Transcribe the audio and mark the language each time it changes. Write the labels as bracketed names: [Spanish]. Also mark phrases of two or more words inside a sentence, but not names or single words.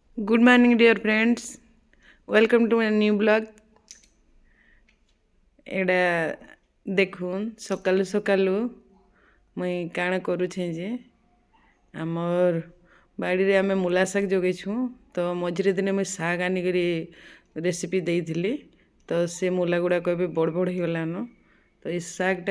[English] Good morning, dear friends. Welcome to my new blog. [Sambalpuri] ଏଇଟା ଦେଖୁନ୍ ସକାଳୁ ସକାଳୁ ମୁଇଁ କାଣା କରୁଛେ ଯେ ଆମର୍ ବାଡ଼ିରେ ଆମେ ମୂଲା ଶାଗ ଜଗେଇଛୁଁ ତ ମଝିରେ ଦିନେ ମୁଇଁ ଶାଗ ଆନିକରି ରେସିପି ଦେଇଥିଲି ତ ସେ ମୂଲା ଗୁଡ଼ାକ ଏବେ ବଡ଼ ବଡ଼ ହେଇଗଲାନ ତ ଏ ଶାଗଟା